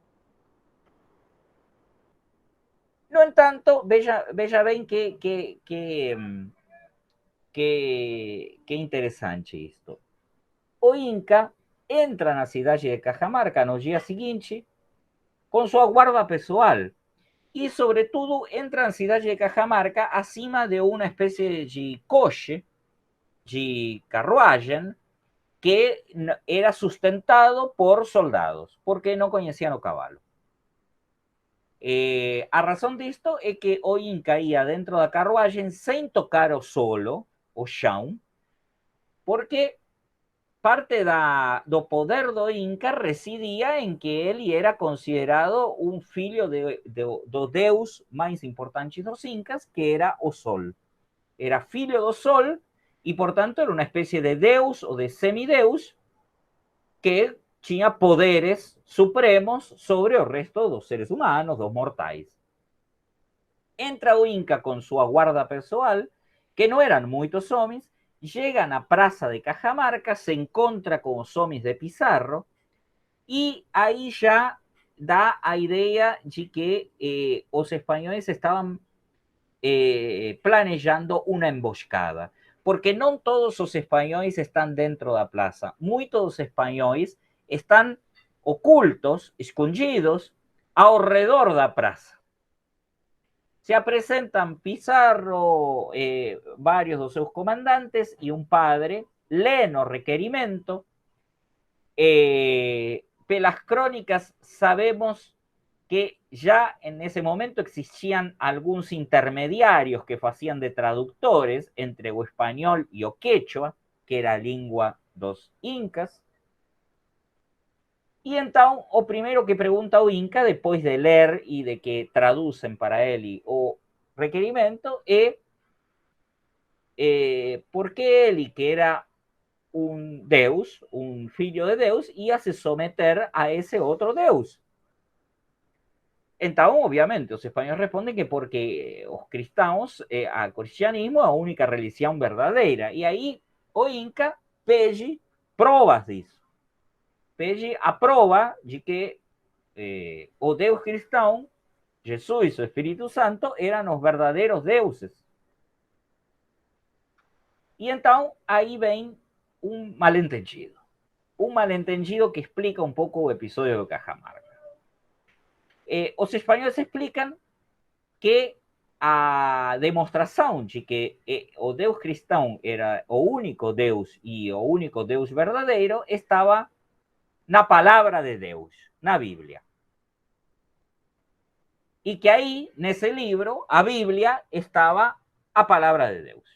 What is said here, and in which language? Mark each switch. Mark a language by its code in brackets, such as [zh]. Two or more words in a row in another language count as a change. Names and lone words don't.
[pt] No entanto, veja bem que interessante isto. O Inca entra na cidade de Cajamarca no dia seguinte com sua guarda pessoal [es] y sobre todo entra en ciudad de [pt] Cajamarca acima de [es] una especie de coche, [pt] de carruagem, que era sustentado por soldados, porque [es] no conocían [pt] o cavalo. [es] A razón de esto es que [pt] o Inca ia dentro da carruagem sem tocar o solo, o chão, porque parte do poder do Inca [es] residía en que [pt] ele era considerado un filho do deus mais importante dos Incas, que era o Sol. Era filho do Sol e, portanto, era uma espécie de deus ou de semideus que tinha poderes supremos sobre o resto dos seres humanos, dos mortais. Entra o Inca com sua guarda pessoal, que não eram muitos homens, [es] llega a [pt] Praça de Cajamarca, se encontra con os homens de Pizarro [es] y ahí ya da [pt] a idea de que os espanhóis estaban planejando [es] una emboscada, porque no todos [pt] os espanhóis están dentro da plaza, muitos dos espanhóis [es] están ocultos, [pt] escondidos, ao redor da praça. [es] Se apresentan Pizarro, varios de sus comandantes y un padre, leen [pt] o requerimento. [es] Pelas crónicas sabemos que ya en ese momento existían algunos intermediarios que hacían de traductores entre o español y o quechua, que era lengua dos incas. [pt] E então, o primeiro que pergunta o Inca, depois de ler e de que traducem para ele o requerimento, é por que ele, que era um deus, um filho de Deus, ia se someter a esse outro deus. Então, obviamente, os espanhóis respondem que porque os cristãos, o cristianismo é a única religião verdadeira. E aí o Inca pede provas disso. Pelle aprova de que o Deus cristão, Jesus, o Espíritu Santo, [es] eran los verdaderos deuses. Y entonces ahí ven un malentendido. Un malentendido que explica un poco el episodio de Cajamarca. Los españoles explican que [pt] a demonstração de que o Deus cristão era o único Deus e o único Deus verdadeiro estava na palavra de Deus, na Bíblia. E que aí, nesse livro, a Bíblia estava a palavra de Deus.